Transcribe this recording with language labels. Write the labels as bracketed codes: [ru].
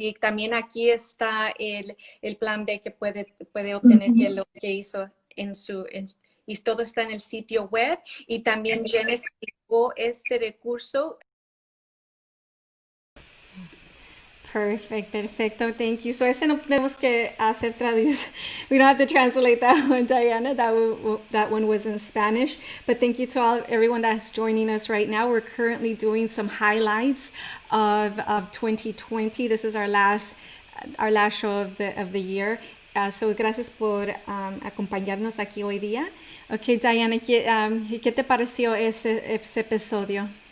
[es] Y también aquí está el plan B que puede obtener, que lo que hizo y todo está en el sitio web. Y también Jen explicó este recurso. Perfecto. [en] Thank you. So [es] ese no tenemos que hacer traducción. [en] We don't have to translate that one, Diana. That one was in Spanish. But thank you to everyone that's joining us right now. We're currently doing some highlights of 2020. This is our last show of the year. [es] So gracias por acompañarnos aquí hoy día. Okay, Diana, ¿qué te pareció ese episodio?